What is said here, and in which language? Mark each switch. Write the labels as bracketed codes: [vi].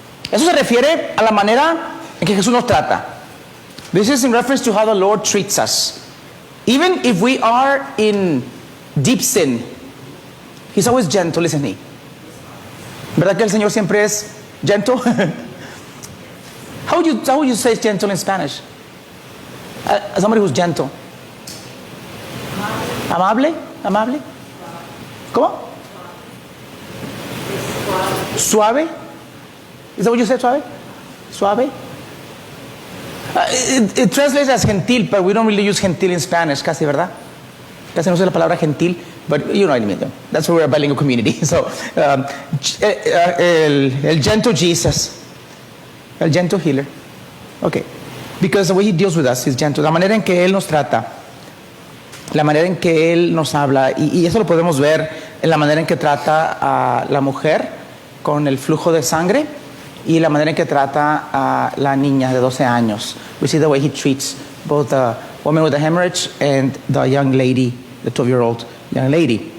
[es] Eso se refiere a la manera en que Jesús nos trata. [en] This is in reference to how the Lord treats us. Even if we are in deep sin, He's always gentle, isn't He? [es] ¿Verdad que el Señor siempre es gentle? [en] How would you say gentle in Spanish? Somebody who's gentle. [es] Amable? Amable? ¿Cómo? Suave? [en] Is that what you said, suave? Suave? It translates as gentil, but we don't really use gentil in Spanish, [es] casi, ¿verdad? Casi no usa la palabra gentil, [en] but you know what I mean. That's why we're a bilingual community. So, el gentle Jesus, el gentle healer. Okay. Because the way He deals with us is gentle. [es] La manera en que Él nos trata, la manera en que Él nos habla, y eso lo podemos ver en la manera en que trata a la mujer con el flujo de sangre, y la manera en que trata a la niña de 12 años. [en] We see the way he treats both the woman with the hemorrhage and the young lady, the 12-year-old young lady.